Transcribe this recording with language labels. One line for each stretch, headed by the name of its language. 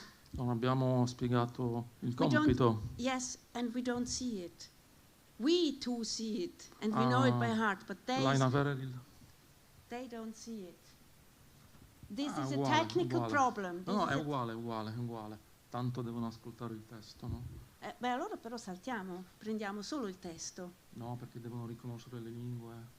Italian: Non abbiamo spiegato il compito.
English: Yes, and we don't see it. We too see it, and we know it by heart, but they don't see it. This is a technical problem.
Italian: No, è uguale. Tanto devono ascoltare il testo, no? Beh, allora però saltiamo, prendiamo solo il testo. No, perché devono riconoscere le lingue.